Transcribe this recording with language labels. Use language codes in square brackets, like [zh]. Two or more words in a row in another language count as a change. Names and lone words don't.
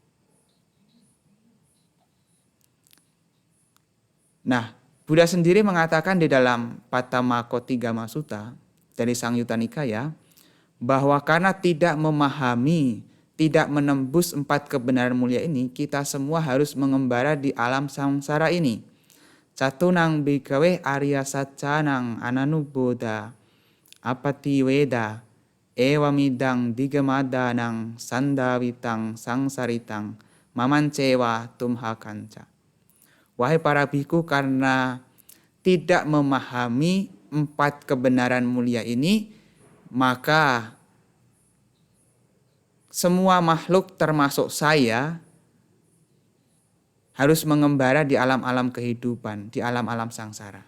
[id] Nah, Buddha sendiri mengatakan di dalam Pattamakothigama Sutta dari Sangyutta Nikaya bahwa karena tidak memahami, tidak menembus 4 kebenaran mulia ini, kita semua harus mengembara di alam samsara ini. [pi] Catunang bhikkhave arya saccanang ananubbodha apati weda ewamidang digamadanang sandavitang sangsaritang mamancewa tumhakanca. [id] Wahai para bhikkhu, karena tidak memahami 4 kebenaran mulia ini, maka semua makhluk termasuk saya harus mengembara di alam-alam kehidupan, di alam-alam sangsara.